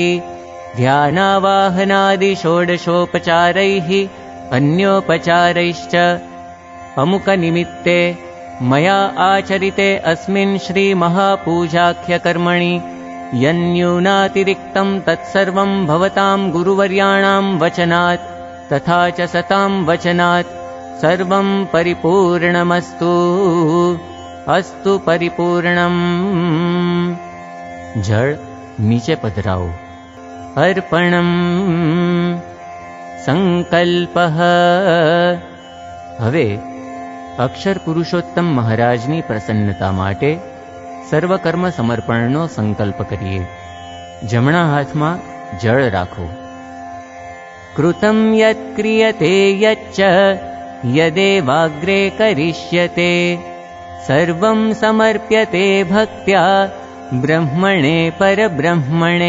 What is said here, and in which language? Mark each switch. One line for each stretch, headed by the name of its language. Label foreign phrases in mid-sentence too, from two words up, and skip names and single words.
Sanskrit: ध्यानावाहनादि षोडशोपचारैः अन्योपचारैश्च अमुक निमित्ते मया आचरिते अस्मिन् श्री महापूजाख्यकर्मणि यन्यूनातिरिक्तं तत्सर्वं भवतां गुरुवर्याणां वचनात् तथा च सतां वचनात् सर्वं परिपूर्णमस्तु. अस्तु परिपूर्णम्.
Gujarati: જળ નીચે પધરાઓ.
Sanskrit: अर्पणम्. संकल्पः.
Gujarati: હવે અક્ષર પુરુષોત્તમ મહારાજની પ્રસન્નતા માટે સર્વકર્મ સમર્પણનો સંકલ્પ કરીએ. જમણા હાથમાં જળ રાખો.
Sanskrit: कृतम यत् क्रियते यच्च यदेवाग्रे करिष्यते सर्वं समर्प्यते भक्त्या ब्रह्मणे परब्रह्मणे.